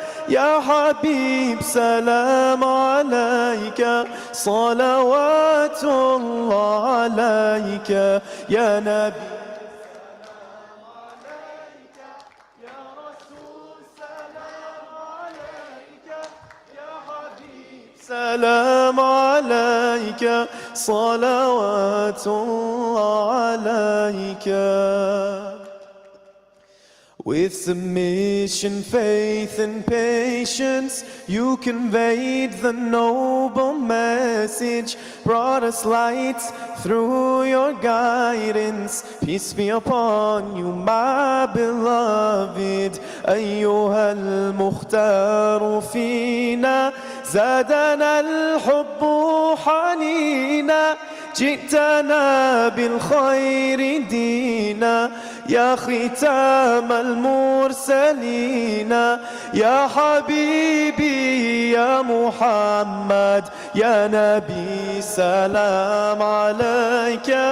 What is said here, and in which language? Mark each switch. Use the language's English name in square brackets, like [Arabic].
[Arabic] يا حبيب سلام عليك صلوات الله عليك يا نبي سلام عليك صلوات الله عليك. [English] With submission, faith and patience, you conveyed the noble message, brought us light through your guidance. Peace be upon you, my beloved. [Arabic] أيها المختار فينا زادنا الحب حنينا جئتنا بالخير دينا يا ختام المرسلين يا حبيبي يا محمد يا نبي سلام عليك